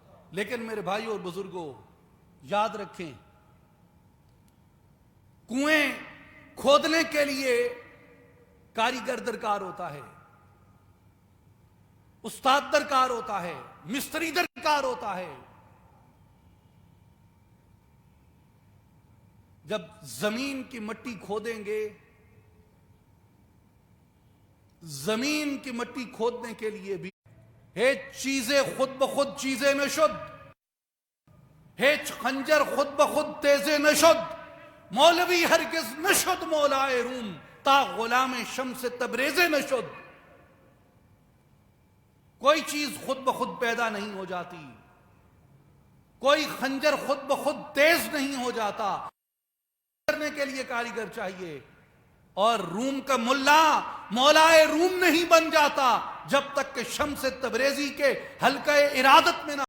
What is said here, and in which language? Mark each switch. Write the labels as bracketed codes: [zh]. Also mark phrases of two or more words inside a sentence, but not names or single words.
[ur] لیکن میرے بھائیوں اور بزرگوں یاد رکھیں، کنویں کھودنے کے لیے کاریگر درکار ہوتا ہے، استاد درکار ہوتا ہے، مستری درکار ہوتا ہے۔ جب زمین کی مٹی کھودیں گے، زمین کی مٹی کھودنے کے لیے بھی [fa] ہیچ چیزیں خود بخود چیزیں نشد، ہیچ خنجر خود بخود تیزے نشد، مولوی ہرگز نشد مولائے روم، تا غلام شمس تبریزے نشد۔ [ur] کوئی چیز خود بخود پیدا نہیں ہو جاتی، کوئی خنجر خود بخود تیز نہیں ہو جاتا، کرنے کے لیے کاریگر چاہیے۔ اور روم کا ملا مولائے روم نہیں بن جاتا جب تک کہ شمس تبریزی کے حلقہ ارادت میں نہ